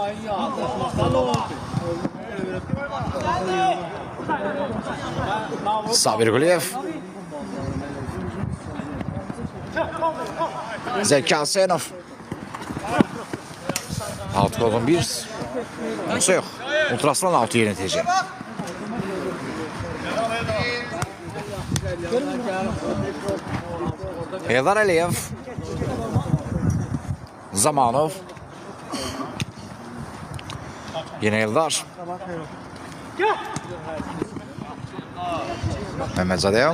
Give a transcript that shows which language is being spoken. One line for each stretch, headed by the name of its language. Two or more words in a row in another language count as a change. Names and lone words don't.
Azerbaijani: Sabir Quliyev. Zeki Asenov. Out Golden Bears.
Turkish: Yoksa yok. Ultraslan altı yönetecek.
Azerbaijani: Eldar Əliyev. Zamanov. Yine Eldar. Məmmədzadə.